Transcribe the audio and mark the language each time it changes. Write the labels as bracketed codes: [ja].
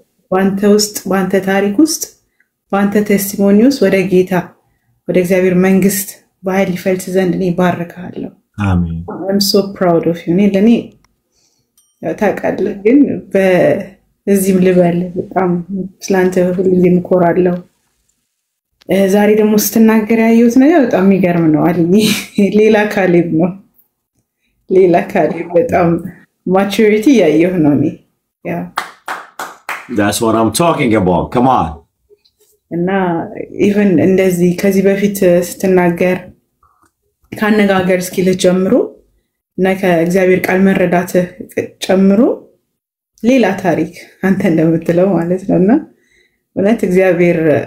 [am] ባንተ ውስጥ ባንተ ታሪክ ውስጥ ባንተ ቴስቲሞኒውስ ወደ ጌታ ወደ እግዚአብሔር መንግስት በኃይል ይፈልጽ ዘንድ እኔ ባርካለሁ አሜን [en] I'm so proud of you [am] ለኔ ታውቃለህ ግን በዚህም ልበል በጣም ስላንተ ሁሉም ኮራለሁ ዛሬ ደግሞ ስትናገር ያየሁት ነገር በጣም የሚገርም ነው አለኝ ሌላ ካሊብ ነው ሌላ ካሊብ በጣም maturity ያየሁ ነው እኔ [en] That's what I'm talking about come on [am] እና even እንደዚህ ከዚህ በፊት ስትናገር ካነጋገር ስኪል ጀምሮ እና ከእግዚአብሔር ቃል መረዳት ጨምሮ ሌላ ታሪክ አንተ እንደምትለው ማለት ነውና እውነት እግዚአብሔር